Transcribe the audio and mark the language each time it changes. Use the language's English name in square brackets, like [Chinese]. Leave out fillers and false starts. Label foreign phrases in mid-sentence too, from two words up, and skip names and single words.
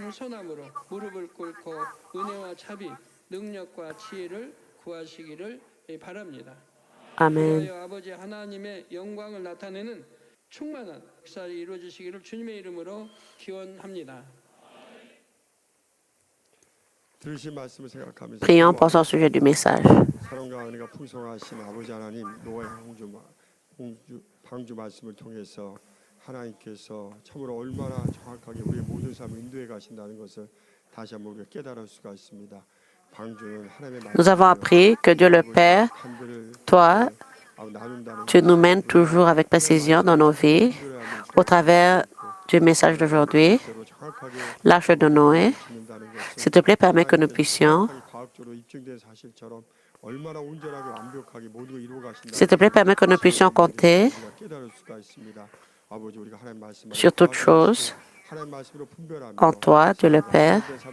[French] Amen. Prions pour ce sujet du message. [Korean] 하나님께서 참으로 얼마나 정확하게 우리의 모든 삶을 인도해 가신다는 것을 다시 한번 우리가 깨달을 수가 있습니다. [French] Nous avons appris que Dieu le Père, toi, tu nous mènes toujours avec précision dans nos vies au travers du message d'aujourd'hui, l'arche de Noé. S'il te plaît, permets que nous puissions compter sur toutes choses en toi, Dieu le Père,